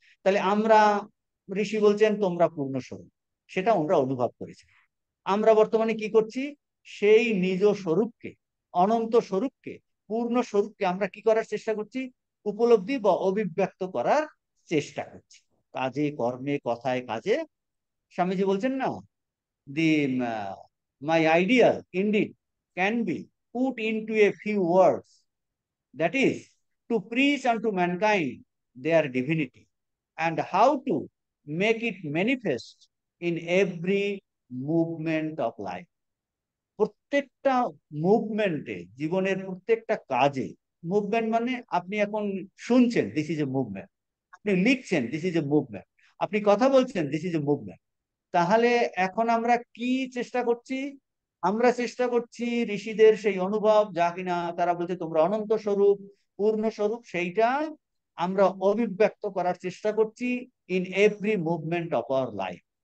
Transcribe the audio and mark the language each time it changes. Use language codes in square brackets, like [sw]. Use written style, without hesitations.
[bn] তাহলে আমরা, ঋষি বলছেন তোমরা পূর্ণ স্বরূপ, সেটা আমরা অনুভব করেছি। আমরা বর্তমানে কি করছি? সেই নিজ স্বরূপকে, অনন্ত স্বরূপকে, পূর্ণ স্বরূপকে আমরা কি করার চেষ্টা করছি? উপলব্ধি বা অভিব্যক্ত করার চেষ্টা করছি, কাজে, কর্মে, কথায়, কাজে। স্বামীজি বলছেন না, [en] The my idea indeed can be put into a few words, that is to preach unto mankind their divinity and how to make it manifest in every movement of life. [bn] প্রত্যেকটা মুভমেন্টে, জীবনের প্রত্যেকটা কাজে, মুভমেন্ট মানে আপনি এখন শুনছেন, [en] this is a movement, [bn] আপনি লিখছেন, দিস ইজ এ মুভমেন্ট, আপনি কথা বলছেন, দিস ইজ এ মুভমেন্ট। তাহলে এখন আমরা কি চেষ্টা করছি? আমরা চেষ্টা করছি ঋষিদের সেই অনুভব, যা কিনা তারা বলছে তোমরা অনন্ত স্বরূপ, পূর্ণ স্বরূপ, সেইটা আমরা অভিব্যক্ত করার চেষ্টা করছি [en] In every movement of our life.